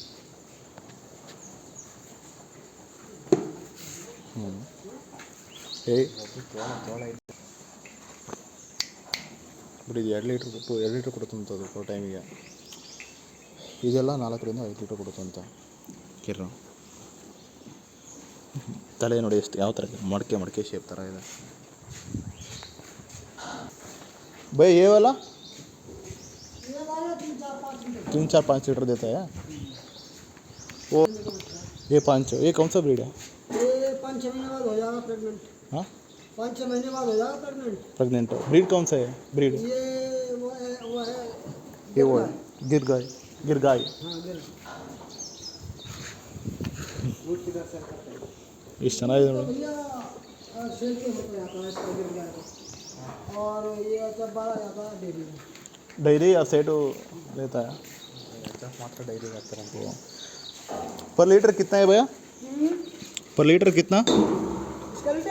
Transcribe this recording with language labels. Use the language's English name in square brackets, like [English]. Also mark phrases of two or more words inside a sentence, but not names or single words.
[Kannada] ಬಟ್ ಇದು 2 ಲೀಟ್ರ್ ಕೊಡುತ್ತಂಥದ್ದು ಫೋರ್ ಟೈಮಿಗೆ. ಇದೆಲ್ಲ 4ರಿಂದ 5 ಲೀಟ್ರ್ ಕೊಡುತ್ತಂತ ಕಿರ್ರು. ತಲೆ ನೋಡಿ ಎಷ್ಟು ಯಾವ ಥರ ಮಡಕೆ ಶೇಪ್ ಥರ ಇದೆ. [Hindi] भाई ये वाला 3-4-5 लीटर देता है वो। ये 5, ये कौन सा ब्रीड है? ये 5-6 महीने बाद हो जाएगा प्रेग्नेंट। हाँ 5-6 महीने बाद हो जाएगा प्रेग्नेंट। ब्रीड कौन सा है ब्रीड? ये वो है ये वो गिर गाय। हाँ गिर। [Kannada] इस ಚೆನ್ನಾಗಿದೆ ನೋಡಿ। [Hindi] भैया सेल के होता जाता है इसका गिर गाय का। और ये जब बड़ा जाता है डेयरी या सेटू लेता है मात्र डेयरी करते हैं। [English] per litre [Hindi] कितना है भैया? [English] per litre [Hindi] कितना? इसका लीटर